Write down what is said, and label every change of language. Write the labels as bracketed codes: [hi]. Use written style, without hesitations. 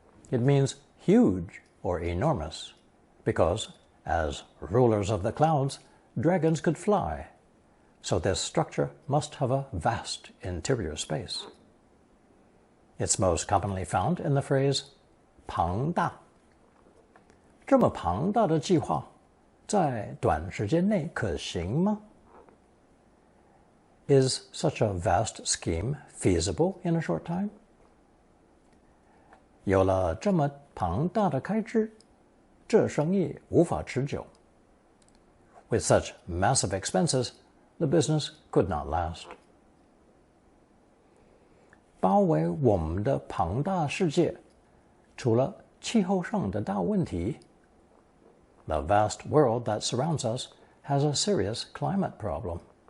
[en] It means huge or enormous, because, as rulers of the clouds, dragons could fly. So this structure must have a vast interior space. It's most commonly found in the phrase 庞大。 [zh] 这么庞大的计划，在短时间内可行吗？ [en] Is such a vast scheme feasible in a short time? [zh] 有了这么庞大的开支，这生意无法持久。 [en] With such massive expenses, the business could not last. [zh] 包围我们的庞大世界，除了气候上的大问题， [en] the vast world that surrounds us has a serious climate problem.